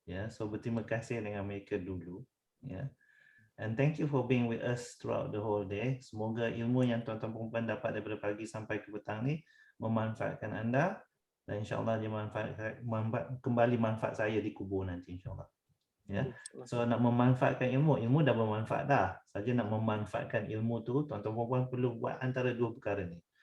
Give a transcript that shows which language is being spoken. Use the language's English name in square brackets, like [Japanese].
[Malay] So berterima kasih dengan mereka dulu. [English] And thank you for being with us throughout the whole day. [Malay] Semoga ilmu yang tuan-tuan perempuan dapat daripada pagi sampai ke petang ni memanfaatkan anda, dan insyaAllah dia kembali manfaat saya di kubur nanti insyaAllah. So nak memanfaatkan ilmu dah bermanfaat dah. Saja nak memanfaatkan ilmu tu, tuan-tuan perempuan perlu buat antara 2 perkara ni.